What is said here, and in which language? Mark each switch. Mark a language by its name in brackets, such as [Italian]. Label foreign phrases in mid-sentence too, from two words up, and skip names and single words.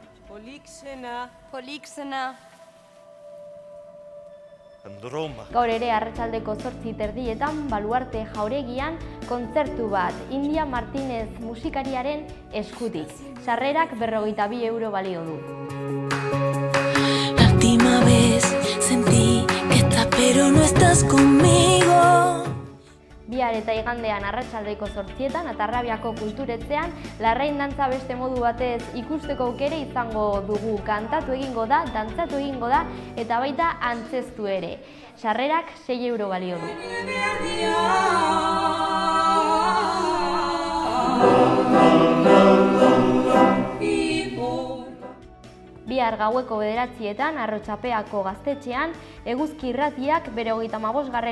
[Basque] Polixena. Androma. Gaur ere arratsaldeko 8:30 Baluarte Jauregian kontzertu bat India Martínez musikariaren eskutik. Sarrerak 42 euro balio du. [Spanish] La última vez sentí que estás pero no estás conmigo. [Basque] Bihar eta igandean arratsaldeko 8:00 Atarrabiako kulturetzean larrain dantza beste modu batez ikusteko aukera izango dugu. Kantatu egingo da, dantzatu egingo da eta baita antzeztu ere. Sarrerak 6 euro balio du. Bihar gaueko 9:00 Arrotxapeako gaztetxean Eguzki Irratiak bere 35.